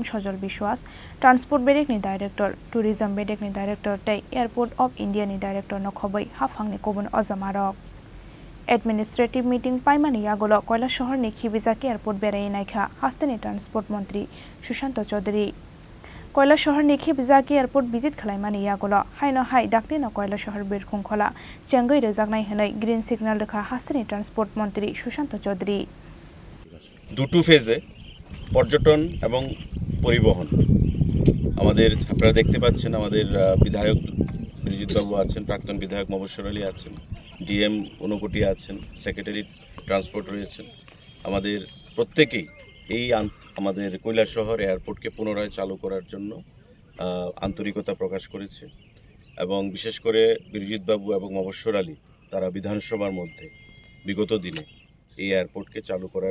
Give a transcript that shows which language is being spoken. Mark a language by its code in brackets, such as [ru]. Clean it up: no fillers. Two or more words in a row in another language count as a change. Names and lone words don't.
[trp] Sojol Bishwas Transport Bedek ni Director Tourism Bedek ni Director tei Airport of India ni Director nokhobai hafang ni kobun ojamarok [en] Administrative meeting [trp] paimani yagolo Kailashahar ni Khibijak airport berai naikha hasteni Transport Montri Sushanto Chaudhary Kailashahar ni Khibijak airport visit khlaimani yagolo Haino Daktino Kailashahar Birkhung Khola Chengwi Rwjaknani hinai [en] green signal [trp] rekha hasteni transport মন্ত্রী Sushanto Chaudhary [bn] দুটো ফেজে পর্যটন এবং পরিবহন আমাদের আপনারা দেখতে পাচ্ছেন আমাদের বিধায়ক বিরজিৎ বাবু আছেন প্রাক্তন বিধায়ক মবস্বর আলী আছেন ডিএম ঊনকোটি আছেন [en] secretary transport [bn] রয়েছেন আমাদের প্রত্যেকেই এই আমাদের কৈলাসহর এয়ারপোর্টকে পুনরায় চালু করার জন্য আন্তরিকতা প্রকাশ করেছে এবং বিশেষ করে বিরজিৎ বাবু এবং মবস্বর আলী তারা বিধানসভার মধ্যে বিগত দিনে এই এয়ারপোর্টকে চালু করার